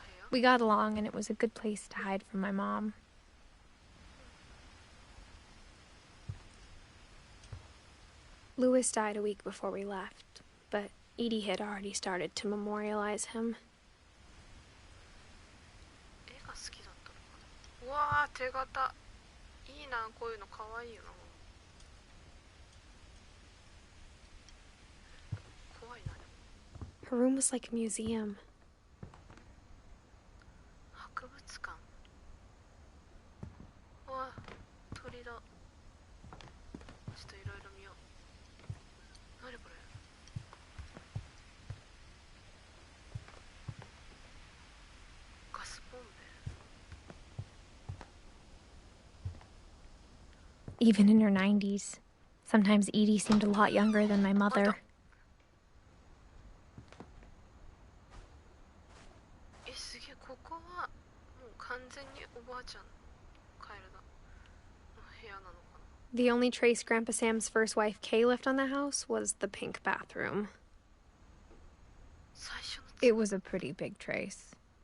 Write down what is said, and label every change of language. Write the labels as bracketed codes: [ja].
[en] We got along, and it was a good place to hide from my mom. Louis died a week before we left, but Edie had already started to memorialize him. [ja] 絵が好きだったのかな。うわー、手形。いいな、こういうのかわいいよな。怖いな。 [en] Her room was like a museum. [ja] 博物館。うわ、鳥だ。ちょっといろいろ見よう。何これ。 [en] even in her 90s. Sometimes Edie seemed a lot younger than my mother. [ja] すげえ、ここはもう完全におばあちゃんカエルだの部屋なのかな。 [en] The only trace Grandpa Sam's first wife Kay left on the house was the pink bathroom. [ja] 最初の [en] It was a pretty big trace.